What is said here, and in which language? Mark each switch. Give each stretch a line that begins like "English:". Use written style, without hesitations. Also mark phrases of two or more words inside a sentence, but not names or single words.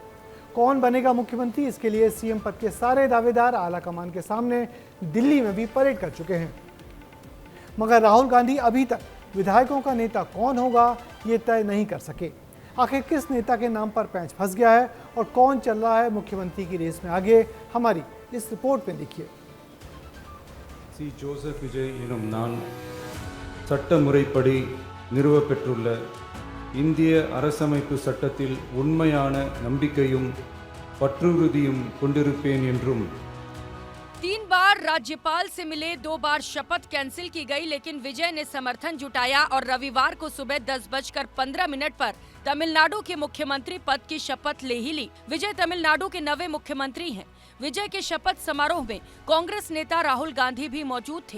Hindi: कौन बनेगा मुख्यमंत्री, इसके लिए सीएम पद के सारे दावेदार आला कमान के सामने दिल्ली में भी परेड कर चुके हैं, मगर राहुल गांधी अभी तक विधायकों का नेता कौन होगा ये तय नहीं कर सके। आखिर किस नेता के नाम पर पैंच फंस गया है और कौन चल रहा है मुख्यमंत्री की रेस में आगे, हमारी इस रिपोर्ट में देखिए।
Tamil: சி ஜோசப் விஜய் எனும் நான் சட்ட முறைப்படி நிறுவப்பெற்றுள்ள இந்திய அரசமைப்பு சட்டத்தில் உண்மையான நம்பிக்கையும் பற்றுறுதியும் கொண்டிருப்பேன் என்றும்
Hindi: 3 बार राज्यपाल से मिले, 2 बार शपथ कैंसिल की गई, लेकिन विजय ने समर्थन जुटाया और रविवार को सुबह 10:15 पर तमिलनाडु के मुख्यमंत्री पद की शपथ ले ही ली। विजय तमिलनाडु के नवे मुख्यमंत्री हैं। विजय के शपथ समारोह में कांग्रेस नेता राहुल गांधी भी मौजूद थे।